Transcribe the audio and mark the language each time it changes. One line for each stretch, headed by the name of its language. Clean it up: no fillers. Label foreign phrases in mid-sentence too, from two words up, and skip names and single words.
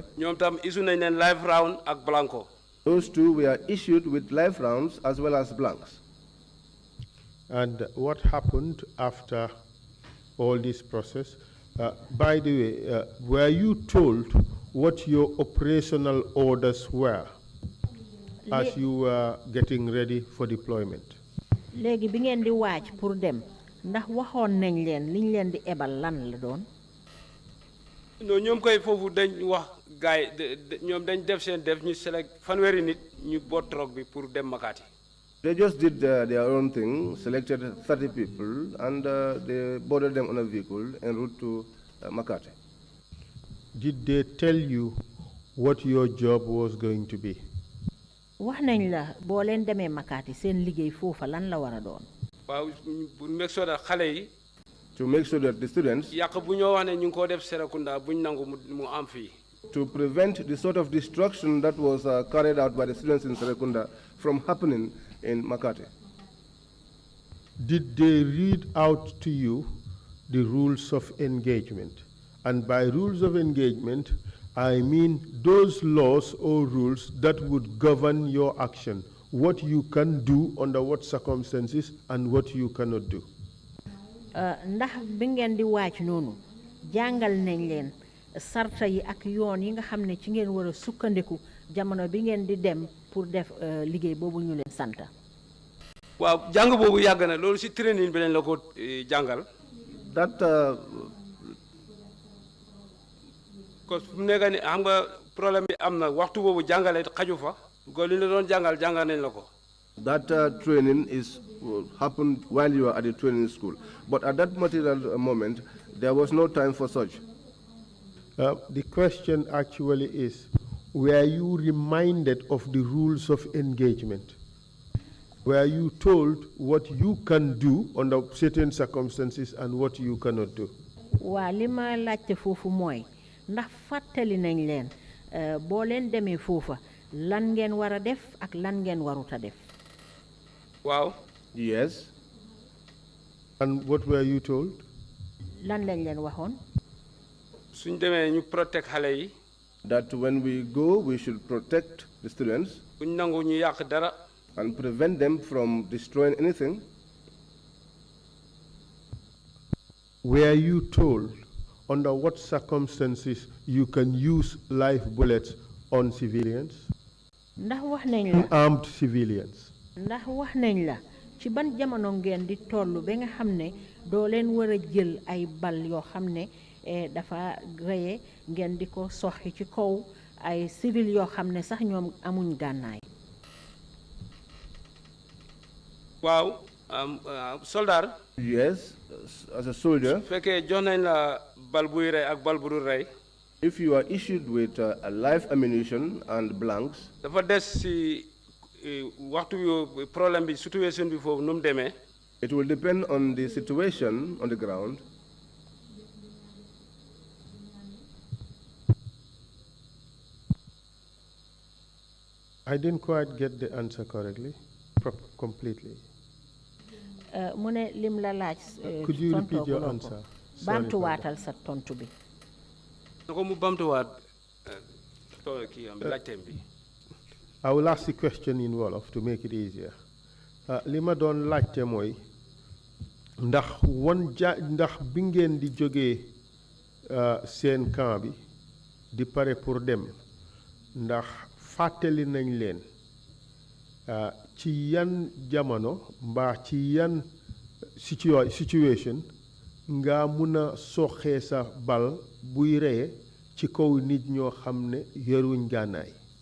Wolof: ñoom tam issue nañ leen
English: live round
Wolof: ak blanco.
English: those two were issued with live rounds as well as blanks. And what happened after all this process? By the way, were you told what your operational orders were as you were getting ready for deployment?
Wolof: léegi bi ngeen di waaj pour dem ndax waxoon nañ leen liñ leen di ebal lan la doon. non ñoom koy foofu dañ wax gaay ñoom dañ def seen def ñu select fanweeri nit ñu boot troc bi pour dem Makati.
English: They just did their own thing, selected 30 people, and they boarded them on a vehicle en route to Makati. Did they tell you what your job was going to be?
Wolof: wax nañ la boo leen demee Makati seen liggéey foofa lan la war a doon. waaw pour
English: make sure
Wolof: that xale yi.
English: To make sure that the students,
Wolof: yàq bu ñoo wax ne ñu ngi koo def Serekunda buñ nangu mu am fii.
English: to prevent the sort of destruction that was carried out by the students in Serekunda from happening in Makati. Did they read out to you the rules of engagement? And by rules of engagement, I mean those laws or rules that would govern your action, what you can do under what circumstances and what you cannot do.
Wolof: ndax bi ngeen di waaj noonu jàngal nañ leen sarta yi ak yoon yi nga xam ne ci ngeen war a sukkandiku jamono bi ngeen di dem pour def liggéey boobu ñu leen santa. waaw jàng boobu yàgg na loolu si training bi lañ la ko jàngal.
English: That
Wolof: parce que fu mu nekk ni xam nga problème bi am na waxtu boobu jàngale xaju fa ko li la doon jàngal nañ la ko.
English: That training happened while you were at the training school. But at that material moment, there was no time for such. The question actually is, were you reminded of the rules of engagement? Were you told what you can do under certain circumstances and what you cannot do?
Wolof: waa li ma laajte foofu mooy ndax fàttali nañ leen boo leen demee foofa lan ngeen war a def ak lan ngeen warut a def. waaw.
English: Yes. And what were you told?
Wolof: lan lañ leen waxoon. suñ demee ñu protect xale yi.
English: That when we go, we should protect the students.
Wolof: buñ nangu ñu yàq dara.
English: And prevent them from destroying anything. Were you told under what circumstances you can use live bullets on civilians?
Wolof: ndax wax nañ la
English: Armed civilians.
Wolof: ndax wax nañ la ci ban jamono ngeen di tollu ba nga xam ne doo leen war a jël ay bal yoo xam ne dafa reye ngeen di ko soxi ci kaw ay civil yoo xam ne sax ñoom amuñ gànnaay. waaw soldat.
English: Yes, as a soldier.
Wolof: fekkee jox nañ la bal buy rey ak bal bu dul rey.
English: If you are issued with a live ammunition and blanks.
Wolof: dafa des si waxtu yu problème bi situation bi foofu nu mu demee.
English: It will depend on the situation on the ground. I didn't quite get the answer correctly, completely.
Wolof: mu ne lim la laaj.
English: Could you repeat your answer?
Wolof: Bamtuwaatal sa tontu bi. nako mu bamtuwaat kii am laajteem bi.
English: I will ask the question in Wolof to make it easier.
Wolof: Li ma doon laajte mooy ndax bi ngeen di jógee seen camp bi di pare pour dem ndax fàttali nañ leen ci yan jamono mbaa ci yan situation nga mun a soxee sa bal buy reye ci kaw nit ñoo xam ne yoruñ gànnaay.